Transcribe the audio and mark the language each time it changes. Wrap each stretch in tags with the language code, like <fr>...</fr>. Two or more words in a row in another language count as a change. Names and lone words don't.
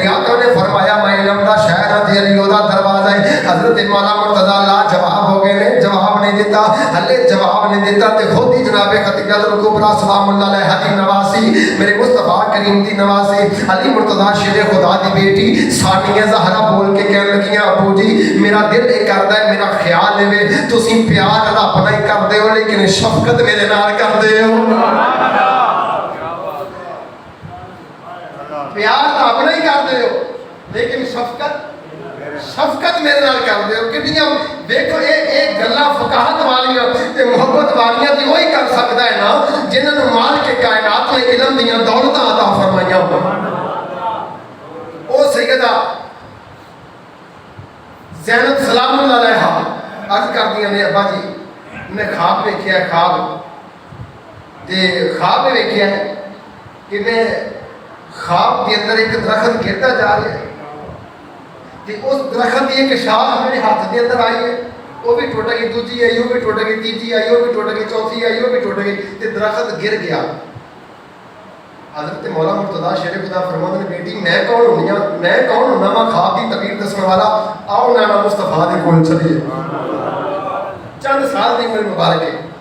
<pa>آقا نے فرمایا میں علم دا شہر ہاں تے علی دا دروازہ ہے حضرت مولا مرتضی لا جواب ہو گئے نے جواب نہیں دیتا ہلے جواب نہیں دیتا تے خود ہی جناب خدیجہ الکبریٰ سلام اللہ علیہا دی نواسی میرے مصطفیٰ کریم دی نواسی علی مرتضی شیر خدا دی بیٹی ثانیہ زہرا بول کے کہنے لگیاں ابو جی میرا دل ایک کردا ہے میرا خیال ہے تسی پیار اپنا ہی کردے ہو لیکن شفقت میرے نال کردے ہو پیار اپنا ہی کردے ہو لیکن شفقت میرے نال کردے ہو کتنیاں دیکھو ایک گلاں فقاہت والیاں تے محبت والیاں تے وہی کر سکدا ہے نا جنہاں نوں مالک کائنات نے علم دیاں دولتاں عطا فرمائیاں او سیدہ زینب سلام اللہ علیہا عرض کر دیا نے ابا جی میں خواب ویکھیا ہے خواب ویکھیا ہے</pa> <ur>کہ میں خواب کے اندر ایک درخت گرتا جا رہا ہے تے اس درخت کی ایک شاخ میرے ہاتھ کے اندر آئی ہے وہ بھی ٹوٹ گئی دوسری آئی وہ بھی ٹوٹ گئی تیسری آئی وہ بھی ٹوٹ گئی چوتھی آئی وہ بھی ٹوٹ گئی تے درخت گر گیا حضرت مولا مرتضی شیر خدا فرماتے ہیں بیٹی</ur> <pa>میں کون ہونا</pa> <ur>میں خواب کی تعبیر</ur> <pa>دسنے والا آؤ نانا مصطفیٰ دے کول چلیے چند سال دی عمر مبارک ہے</pa>